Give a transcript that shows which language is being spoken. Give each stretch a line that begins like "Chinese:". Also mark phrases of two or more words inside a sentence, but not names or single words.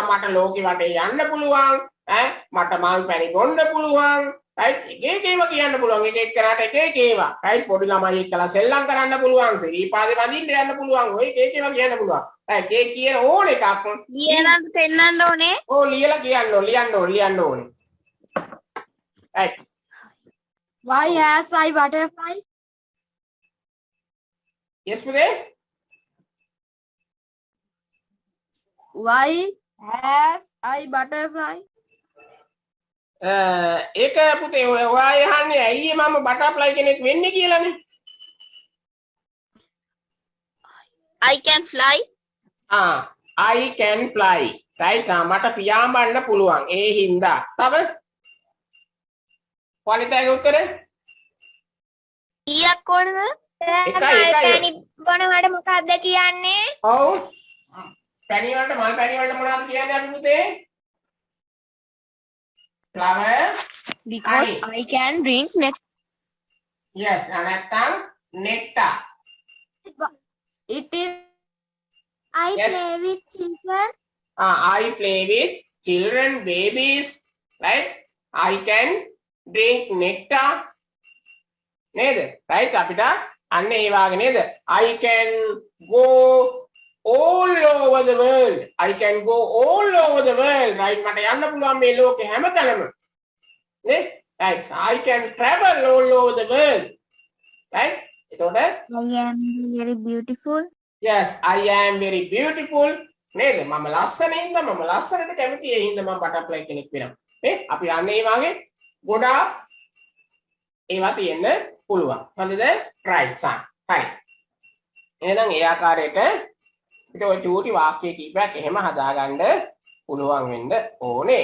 Sinhala: මට ලෝකෙ වටේ යන්න පුළුවන්. මට මල් පැණි බොන්න පුළුවන්. right එක එකව කියන්න පුළුවන්. එක එක්කනට එක ඒවා. right පොඩි ළමයි එක්කලා සෙල්ලම් කරන්න පුළුවන්. සිරීපාදේ වදින්න යන්න පුළුවන්. ඔය එක එකව කියන්න පුළුවන්. right ඒ කියන ඕන එකක් ලියලා පෙන්නන්න ඕනේ. ඔව් ලියලා ලියන්න ඕනේ.
English: right Why has I butterfly?
Sinhala: yes පුතේ.
English: Why has I butterfly?
Sinhala: ඒක පුතේ ඔයා යහන්නේ ඇයි මම බටර්ෆ්ලයි කෙනෙක් වෙන්නේ කියලානේ.
English: I can fly. I can fly.
Sinhala: right මට පියාඹන්න පුළුවන්. ඒ හින්දා. තව වනිතාගේ උත්තරේ ඊයක් ඕනද? එකයි. බොනවට මොකක්ද කියන්නේ? ඔව්. පැණි වලට මල් පැණි වලට මොනවද කියන්නේ අපි පුතේ?
English: flower. Because I can drink nectar.
Sinhala: yes නැත්තම් nectar.
English: It is I Yes. play with children. I play with children, babies, right? I can drink nectar.
Sinhala: නේද? right අපිට අන්න ඒ වාගේ නේද?
English: I can go all over the world. I can go all over the world.
Sinhala: right මට යන්න පුළුවන් මේ ලෝකේ හැමතැනම. නේ?
English: right I can travel all over the world. right? එතකොට I am very beautiful. yes I am very beautiful.
Sinhala: නේද? මම ලස්සනින්ද මම ලස්සනට කැමති ඒ හින්දා මම බටර්ෆ්ලයි කෙනෙක් වෙනවා. නේ? අපි අන්න ඒ වාගේ ගොඩාක් ඒවා තියෙන්න පුළුවන්. හරිද?
English: right son.
Sinhala: හරි. එහෙනම් ඒ ආකාරයට ඊට ඔය චූටි වාක්‍ය කීපයක් එහෙම හදාගන්න පුළුවන් වෙන්න ඕනේ.